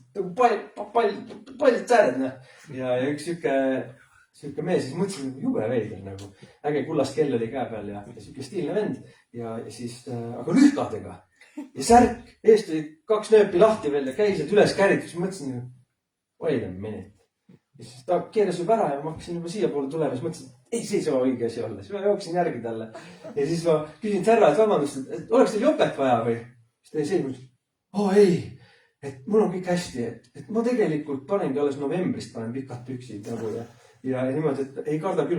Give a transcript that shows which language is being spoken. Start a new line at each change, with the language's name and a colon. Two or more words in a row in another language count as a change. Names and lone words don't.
Estonian: Paljud sääred ja üks siuke mees, siis mõtlesin jube veider nagu. Äge kullast kell oli käe peal ja siuke stiilne vend ja siis, aga lühkadega. Ja särk, eest oli 2 nööpi lahti veel ja käised üles käritud, siis mõtlesin,
English: wait a minute.
Estonian: Ja siis ta keeras juba ära ja ma hakkasin juba siia poole tulema, siis mõtlesin, ei, see ei saa õige asi olla. Siis ma jooksin järgi talle. Ja siis ma küsin härra, et vabandust, et oleks teil jopet vaja või? Siis ta ei mõtlesin, ei, et mul on kõik hästi, et ma tegelikult panengi alles novembrist, panen pikad püksid nagu ja niimoodi, et ei karda külm.